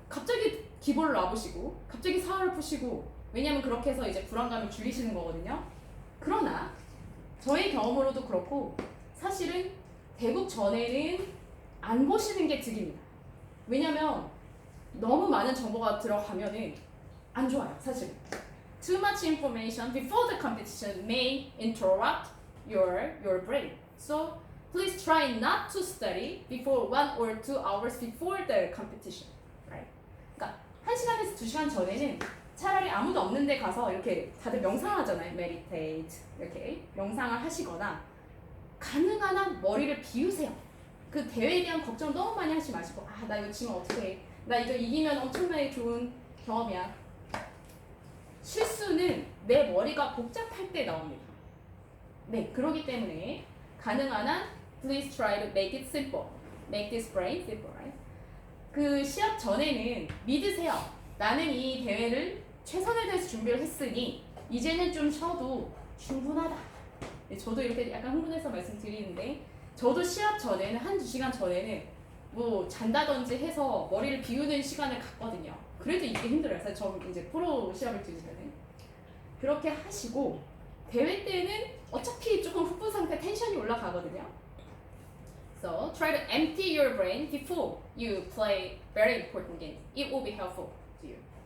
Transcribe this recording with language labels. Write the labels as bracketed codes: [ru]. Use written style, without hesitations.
[ko] 갑자기 기본을 놔보시고 갑자기 사활을 푸시고 왜냐하면 그렇게 해서 이제 불안감을 줄이시는 거거든요. 그러나 저의 경험으로도 그렇고 사실은 대국 전에는 안 보시는 게 득입니다. 왜냐면 너무 많은 정보가 들어가면은 안 좋아요, 사실. [en] Too much information before the competition may interrupt your brain. So please try not to study before 1 or 2 hours before the competition. Right? [ko] 그러니까 1시간에서 2시간 전에는 차라리 아무도 없는 데 가서 이렇게 다들 명상하잖아요. [en] meditate. [ko] 이렇게 명상을 하시거나 가능한 한 머리를 비우세요. 그 대회에 대한 걱정 너무 많이 하지 마시고 나 이거 지면 어떻게 해? 나 이거 이기면 엄청나게 좋은 경험이야. 실수는 내 머리가 복잡할 때 나옵니다. 네, 그러기 때문에 가능한 한 [en] please try to make it simple. Make this brain simple, right? [ko] 그 시합 전에는 믿으세요. 나는 이 대회를 최선을 다해서 준비를 했으니 이제는 좀 쉬어도 충분하다. 네, 저도 이렇게 약간 흥분해서 말씀드리는데 저도 시합 전에는 1-2시간 전에는 뭐 잔다든지 해서 머리를 비우는 시간을 갖거든요. 그래도 이게 힘들어요. 사실 저 이제 프로 시합을 들으면은 그렇게 하시고 대회 때는 어차피 조금 흑분 상태 텐션이 올라가거든요. [en] So try to empty your brain before you play very important games. It will be helpful to you.